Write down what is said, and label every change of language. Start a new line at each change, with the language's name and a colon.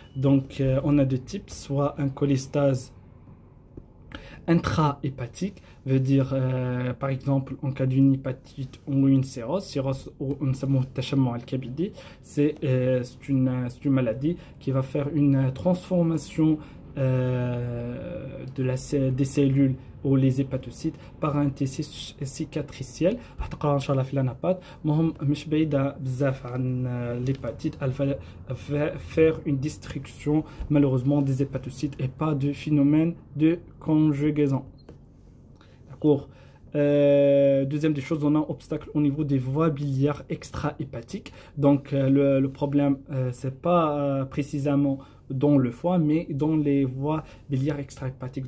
French: Donc on a deux types, soit un cholestase intra-hépatique, veut dire par exemple en cas d'une hépatite ou une cirrhose ou c'est une maladie qui va faire une transformation des cellules ou les hépatocytes par un tissu cicatriciel.
Arabic: هتقرا ان شاء الله في الانابات المهم مش بعيده بزاف عن l'hépatite.
French: Elle va faire une destruction malheureusement des hépatocytes et pas de phénomène de conjugaison. D'accord. Deuxième des choses, on a un obstacle au niveau des voies biliaires extra-hépatiques. Donc le problème c'est pas précisément dans le foie mais dans les voies biliaires extra-hépatiques.